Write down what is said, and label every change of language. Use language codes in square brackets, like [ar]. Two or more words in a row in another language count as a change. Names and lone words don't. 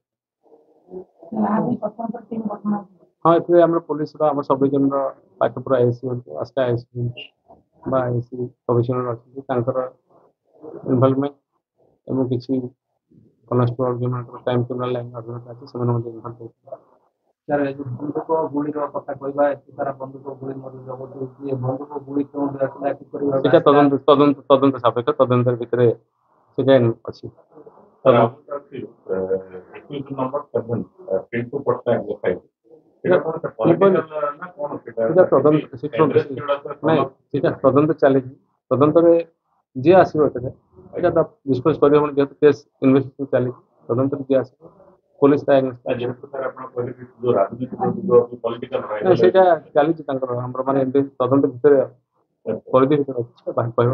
[or] ହଁ, ଏଥିରେ ଆମର ପୋଲିସର, ଆମ ସବ୍ ଡିଭିଜନର ପାଟପୁର ଆଇଏସି ହୁଅନ୍ତୁ, ଆସ୍କା ଆଇଏସି ବା ଆଇଏସି କମିଶନର ଅଛନ୍ତି, ତାଙ୍କର ଇନଭଲଭମେଣ୍ଟ ଏବଂ କିଛି କନଷ୍ଟେବଳ ଯେଉଁମାନଙ୍କର [en] crime criminal line [or] ଅଭିଜ୍ଞତା ଅଛି ସେମାନେ ମଧ୍ୟ ଇନଭଲ୍ଭ ହେଇଛନ୍ତି। ବନ୍ଧୁକ ଗୁଳିର କଥା କହିବା, ଏତେ ସାରା ବନ୍ଧୁକ ଗୁଳି ମଧ୍ୟ ଜବତ ହୋଇଛି। ବନ୍ଧୁକ ଗୁଳି କେଉଁଠୁ ଆସିଲା, କିପରି ସେଟା ତଦନ୍ତ ସାପେକ୍ଷ। ତଦନ୍ତ ଭିତରେ সেটা ଅଛି। [en] Sir, I would ask you, accused number 7, Pintu Patnaik ଲେଖାହେଇଛି। [or] ସେଇଟା କଣ [en] sir, political [or] ନା କଣ ସେଇଟା? ସେଟା ତଦନ୍ତ Address ଯୋଉଟା sir, ନାଇଁ ସେଟା ତଦନ୍ତ ଚାଲିଛି। ତଦନ୍ତରେ ଯିଏ ଆସିବ ଏଥିରେ ଏଇଟା ତ ଡିସ୍କସ୍ କରିହେବନି ଯେହେତୁ [en] case investigation [or] ଚାଲିଛି। ତଦନ୍ତରେ ଯିଏ ଆସିବ ପୋଲିସ ତା ଯେହେତୁ sir ଆପଣ କହିଲେ କି ଯୋଉ ରାଜନୀତି ପଲିଟିକାଲ ନାଇଁ ସେଇଟା ଚାଲିଛି ତାଙ୍କର ଆମର ମାନେ ଏମିତି ତଦନ୍ତ ଭିତରେ ପରିଧି ଭିତରେ ଅଛି ବାହାରି କହିବ